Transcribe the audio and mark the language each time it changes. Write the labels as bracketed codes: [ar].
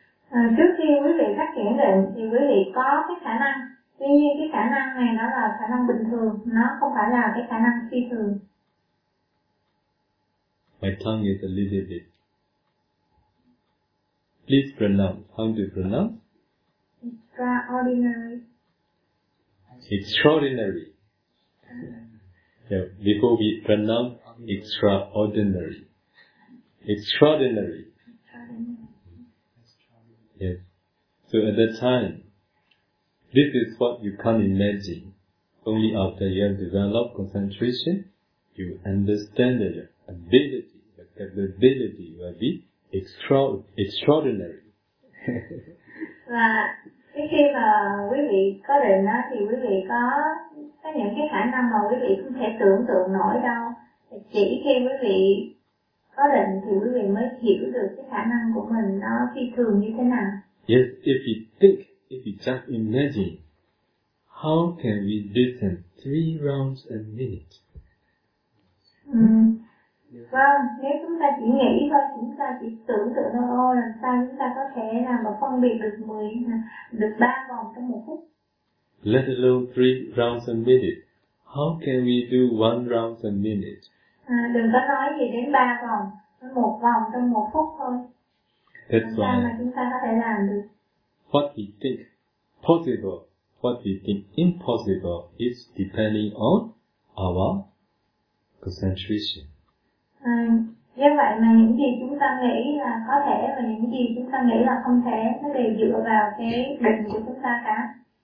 [vi] Trước khi quý vị phát triển định thì quý vị có cái khả năng, tuy nhiên cái khả năng này nó là khả năng bình thường, nó không phải là cái khả năng phi thường. [en] My tongue is a little bit. Please pronounce. How do you pronounce? Extraordinary. Extraordinary. Yeah, before we pronounce extraordinary. Extraordinary. Yes. So at that time, this is what you can't imagine. Only after you have developed concentration, you understand that your ability, your capability will be extraordinary. [vi] Và khi mà quý vị có định thì quý vị có những cái khả năng mà quý vị không thể tưởng tượng nổi đâu. Chỉ khi quý vị có định thì quý vị mới hiểu được cái khả năng của mình nó phi thường như thế nào. [en] Yes, if you think, if you just imagine, how can we listen 3 rounds a minute? [vi] Vâng, nếu chúng ta chỉ nghĩ thôi, chúng ta chỉ tưởng tượng thôi, ôi làm sao chúng ta có thể làm mà phân biệt được 10, được 3 vòng trong 1 phút. [en] Let alone 3 rounds a minute. How can we do 1 round a minute? [vi] Đừng có nói gì đến 3 vòng, 1 vòng trong 1 phút thôi. [en] That's [vi] làm sao mà chúng ta có thể làm được? [en] What we think possible, what we think impossible is depending on our concentration. [vi] Do vậy mà những gì chúng ta nghĩ là có thể và những gì chúng ta nghĩ là không thể nó đều dựa vào cái định của chúng ta cả.